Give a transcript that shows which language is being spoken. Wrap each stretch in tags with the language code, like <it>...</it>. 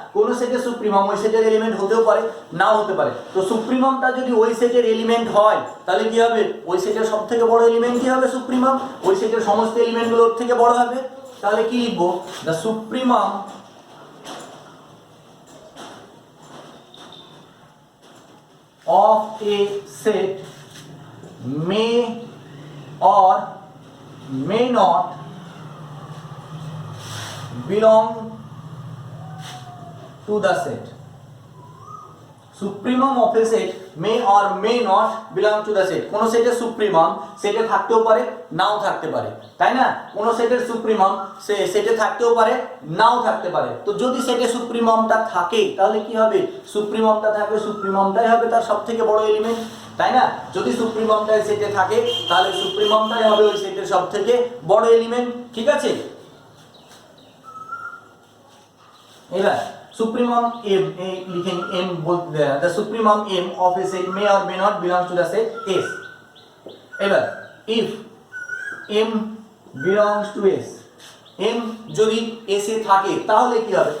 <bn>কোন সেটের সুপ্রিমাম ওই সেটের এলিমেন্ট হতেও পারে নাও হতে পারে। তো সুপ্রিমামটা যদি ওই সেটের এলিমেন্ট হয় তাহলে কি হবে, ওই সেটের সবথেকে বড় এলিমেন্ট কি হবে সুপ্রিমাম, ওই সেটের সমস্ত এলিমেন্টগুলো ওর থেকে বড় হবে। তাহলে কি লিখবো,</bn> <en>The supremum of a set may or may not belong to the set. Supremum of a set may or may not belong to the set.</en> <bn>কোন সেটের সুপ্রিমাম সেটে থাকতেও পারে, নাও থাকতে পারে, তাই না? কোন সেটের সুপ্রিমাম সেটে থাকতেও পারে, নাও থাকতে পারে। তো যদি সেটে সুপ্রিমামটা থাকে তাহলে কি হবে? সুপ্রিমামটা থাকবে, সুপ্রিমামটাই হবে তার সবথেকে বড় এলিমেন্ট, তাই না? যদি সুপ্রিমামটা সেটে থাকে তাহলে সুপ্রিমামটাই হবে ওই সেটের সবথেকে বড় এলিমেন্ট, ঠিক আছে?</bn> <en>এবার supremum m</en> <bn>লিখেন m বলতে</bn> <en>the supremum m of a set may or may not belong to the set S.</en> <bn>এবার</bn> <en>if m belongs to S,</en> <bn>m যদি S এ থাকে তাহলে কি হবে?</bn>